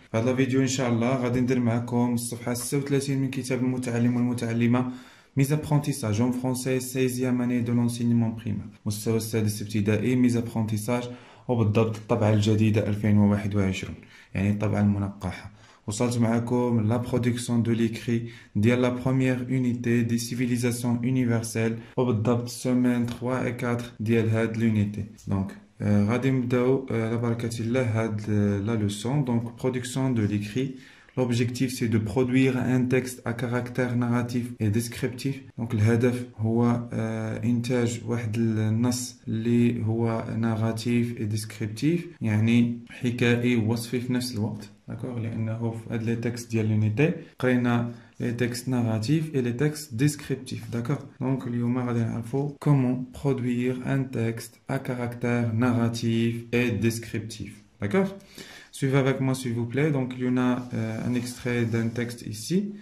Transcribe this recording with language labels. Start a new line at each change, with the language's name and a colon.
Arabic: في هذا الفيديو إن شاء الله غادي ندير معكم الصفحة 36 من كتاب المتعلم والمتعلمة
French: Mise apprentissage en français 16e année de l'enseignement primaire
Arabic: مستوى السادس ابتدائي Mise apprentissage وبالضبط الطبعة الجديدة 2021 يعني الطبعة المنقحة. وصلت معكم
French: la production de l'écrit ديال la première unité des civilisations universelles
Arabic: وبالضبط
French: semaine 3 et 4 ديال هاد l'unité.
Arabic: Donc غادي نبداو على بركة الله هاد la leçon.
French: Donc production de l'écrit. L'objectif c'est de produire un texte à caractère narratif et descriptif.
Arabic: Donc الهدف هو إنتاج واحد النص اللي هو
French: narratif et descriptif
Arabic: يعني حكائي ووصفي في نفس الوقت.
French: D'accord,
Arabic: لأنه في هاد
French: les textes ديال l'unité
Arabic: قرينا
French: les textes narratifs et les textes descriptifs. D'accord. Donc
Arabic: اليوم غادي نعرفوا
French: comment produire un texte à caractère narratif et descriptif. D'accord. Suivez avec moi s'il vous plaît. Donc il y en a un extrait d'un texte ici.